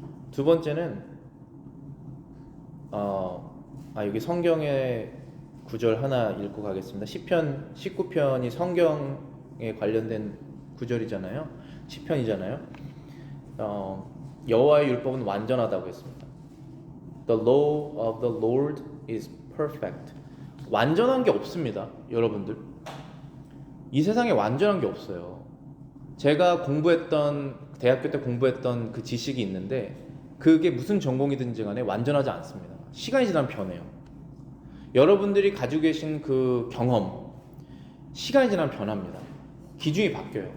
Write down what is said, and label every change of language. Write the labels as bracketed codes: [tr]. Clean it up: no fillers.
[ko] 두 번째는 여기 성경의 구절 하나 읽고 가겠습니다. 시편 19편이 성경에 관련된 구절이잖아요. 시편이잖아요. 여호와의 율법은 완전하다고 했습니다. [en] The law of the Lord is perfect. [ko] 완전한 게 없습니다, 여러분들. 이 세상에 완전한 게 없어요. 제가 대학교 때 공부했던 그 지식이 있는데, 그게 무슨 전공이든지 간에 완전하지 않습니다. 시간이 지나면 변해요. 여러분들이 가지고 계신 그 경험, 시간이 지나면 변합니다. 기준이 바뀌어요.